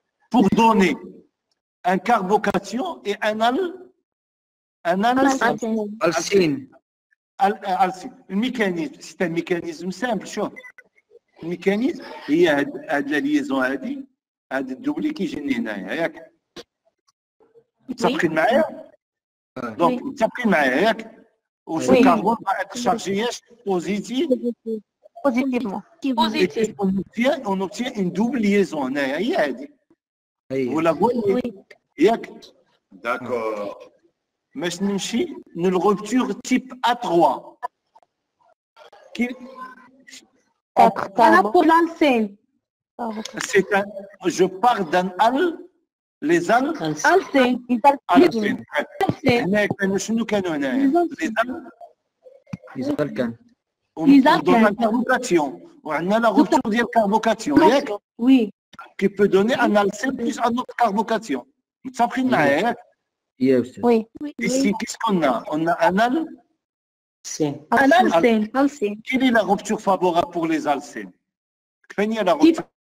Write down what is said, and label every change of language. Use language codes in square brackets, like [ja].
[fr] Pour donner un carbocation et un alcine. Alcine. Le mécanisme, c'est un mécanisme simple, chauffe. Le mécanisme, il y a la liaison [ar] هذه الدبلي كيجيني هنايا ياك متفقين معايا؟ دونك متفقين معايا ياك؟ وشو الكربون ما تشارجياش بوزيتيف [fr] Positivement. et on obtient une double liaison [ar] هنايا هي هذه. أي. ولا [fr] voyez [ar] ياك؟ D'accord. باش نمشي للرupture type A3. [fr] Voilà pour l'alcène. C'est un, je pars d'un les al, Alcène. alcène. Alcène. [ar] هنا كانوا شنو كانوا هنايا؟ [fr] les al, [ar] الكان. [fr] on donne un carbocation. [ar] وعندنا [fr] la rupture [ar] ديال carbocation ياك؟ [fr] Oui. qui peut donner un alcène plus un autre carbocation. [ar] متفقين معايا ياك؟ يا أستاذ. [fr] Oui. Ici, qu'est-ce qu'on a? On a un al. Alcine. Un alcène. Alcène. Quelle est la rupture favorable pour les alcènes? Quelle est la rupture?